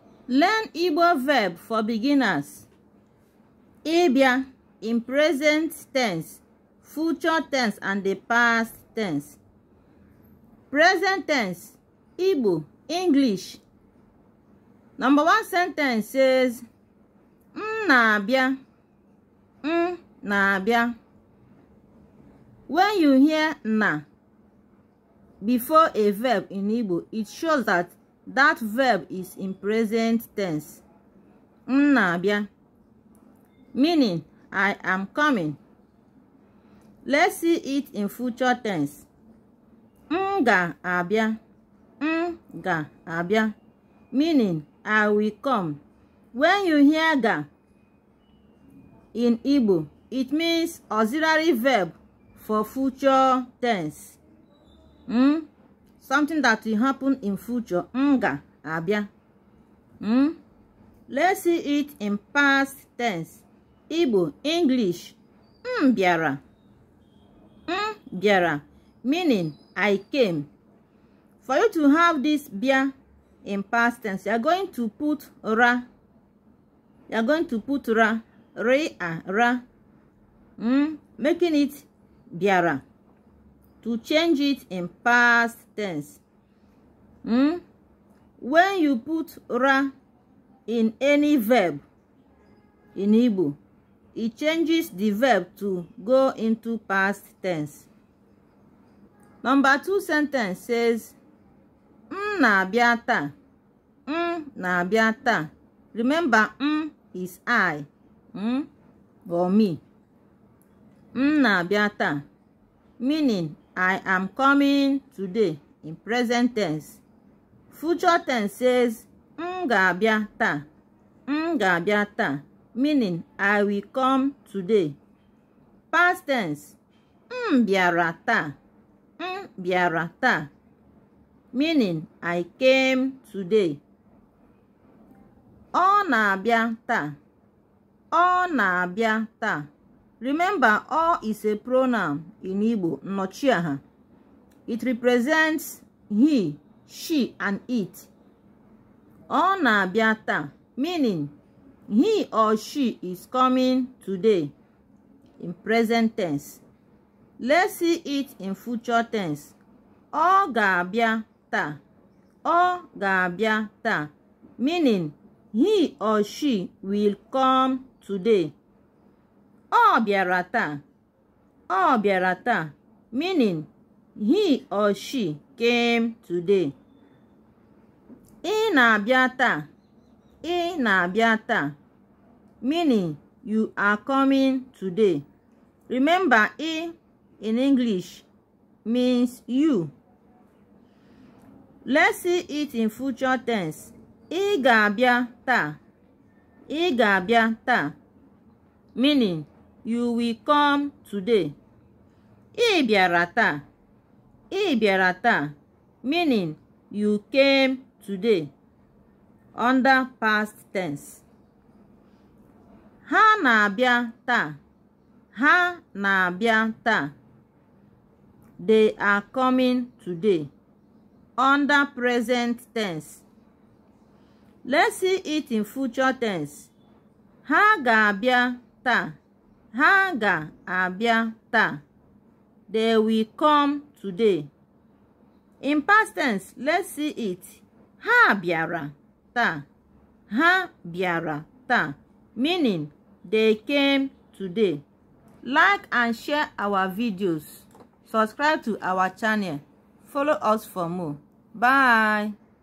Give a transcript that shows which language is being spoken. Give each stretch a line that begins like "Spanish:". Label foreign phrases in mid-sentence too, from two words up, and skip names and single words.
English: Learn Igbo verb for beginners. Ịbịa in present tense, future tense, and the past tense. Present tense, Igbo, English. Number 1 sentence says,
Igbo: na-abịa, na-abịa.
English: When you hear na before a verb in Igbo, it shows that that verb is in present tense.
Igbo: Na-abịa,
English: meaning I am coming. Let's see it in future tense.
Igbo: Ga-abịa, ga-abịa,
English: meaning I will come. When you hear ga in Igbo, it means auxiliary verb for future tense. Something that will happen in future.
Igbo: Ga-abịa.
English: Let's see it in past tense. Igbo, English.
Igbo: Bịara, bịara,
English: meaning I came. For you to have this bịa in past tense, you are going to put ra. You are going to put ra, re, ra, making it bịara. To change it in past tense. When you put ra in any verb in Igbo, it changes the verb to go into past tense. Number 2 sentence says,
Igbo: na-abịa taa, na-abịa taa.
English: Remember, is I, or me.
Igbo: Na-abịa taa,
English: meaning I am coming today in present tense. Future tense says,
Igbo: ga-abịa taa, ga-abịa taa,
English: meaning I will come today. Past tense,
Igbo: bịara taa, bịara taa,
English: meaning I came today.
Igbo: Ọ na-abịa taa, ọ na-abịa taa.
English: Remember, ọ is a pronoun in Igbo, nnọchiaha. It represents he, she, and it.
Igbo: Ọ na-abịa taa,
English: meaning he or she is coming today in present tense. Let's see it in future tense.
Igbo: Ọ ga-abịa taa, ọ ga-abịa taa,
English: meaning he or she will come today.
Igbo: Ọ bịara taa, ọ bịara taa,
English: meaning he or she came today.
Igbo: Ị na-abịa taa, ị na-abịa taa,
English: meaning you are coming today. Remember, ị in English means you. Let's see it in future tense.
Igbo: Ị ga-abịa taa, ị ga-abịa taa,
English: meaning you will come today.
Igbo: Ị bịara taa, ị bịara taa,
English: meaning you came today. Under past tense.
Igbo: Ha na-abịa taa, ha na-abịa taa.
English: They are coming today. Under present tense. Let's see it in future tense.
Igbo: Ha ga-abịa taa, ha ga-abịa taa.
English: They will come today. In past tense, let's see it.
Igbo: Ha bịara taa, ha bịara taa,
English: meaning they came today. Like and share our videos. Subscribe to our channel. Follow us for more. Bye.